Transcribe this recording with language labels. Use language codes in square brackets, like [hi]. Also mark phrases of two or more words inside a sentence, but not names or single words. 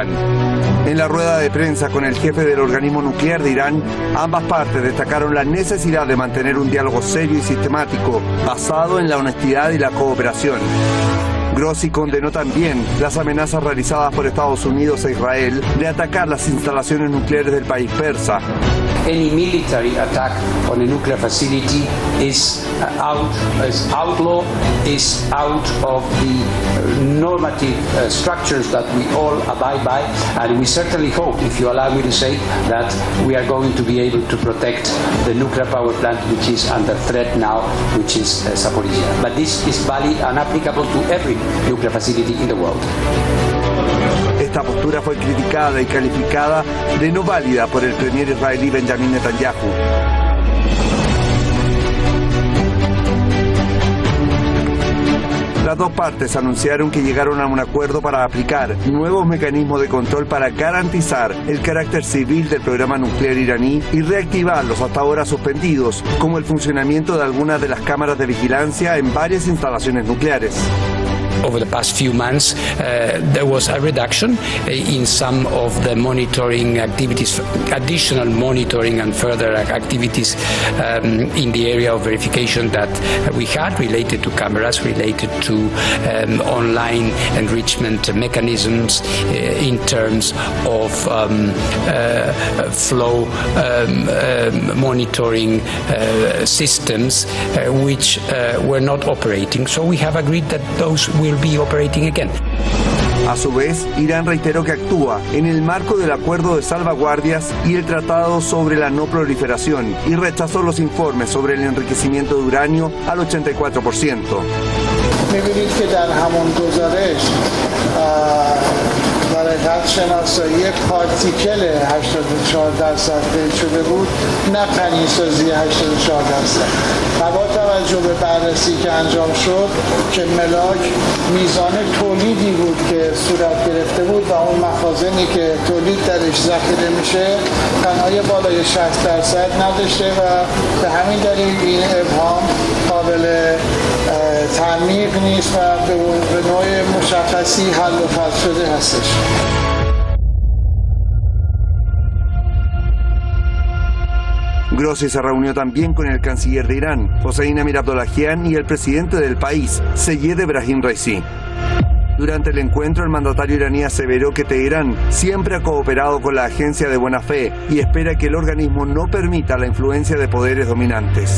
[es] En la rueda de prensa con el jefe del organismo nuclear de Irán, ambas partes destacaron la necesidad de mantener un diálogo serio y sistemático, basado en la honestidad y la cooperación. Grossi condenó también las amenazas realizadas por Estados Unidos e Israel de atacar las instalaciones nucleares del país persa. [en] Any military attack on a nuclear facility is outlaw, is out of the normative structures that we all abide by, and we certainly hope, if you allow me to say, that we are going to be able to protect the nuclear power plant which is under threat now, which is Zaporizhzhia. But this is valid and applicable to every nuclear facility in the world. [es] Esta postura fue criticada y calificada de no válida por el premier israelí Benjamin Netanyahu. Las dos partes anunciaron que llegaron a un acuerdo para aplicar nuevos mecanismos de control para garantizar el carácter civil del programa nuclear iraní y reactivar los hasta ahora suspendidos, como el funcionamiento de algunas de las cámaras de vigilancia en varias instalaciones nucleares. [en] Over the past few months, there was a reduction in some of the monitoring activities, additional monitoring and further activities in the area of verification that we had related to cameras, related to online enrichment mechanisms in terms of flow monitoring systems which were not operating. So we have agreed that those will be operating again. [es] A su vez, Irán reiteró que actúa en el marco del Acuerdo de Salvaguardias y el Tratado sobre la No Proliferación y rechazó los informes sobre el enriquecimiento de uranio al 84%. [fa] می‌بینید که در همون گزارش برای شناسایی پارتیکل 84% قید شده بود، نه غنی‌سازی 84%. و با توجه به بررسی که انجام شد که ملاک میزان تولیدی بود که صورت گرفته بود و اون مخازنی که تولید درش ذخیره میشه غنای بالای 60% نداشته و به همین دلیل این ابهام قابل تعمیق نیست و به نوع مشخصی حل و فصل شده هستش. [es] Grossi se reunió también con el canciller de Irán, Hossein Amir-Abdollahian, y el presidente del país, Seyed Ebrahim Raisi. Durante el encuentro, el mandatario iraní aseveró que Teherán siempre ha cooperado con la agencia de buena fe y espera que el organismo no permita la influencia de poderes dominantes.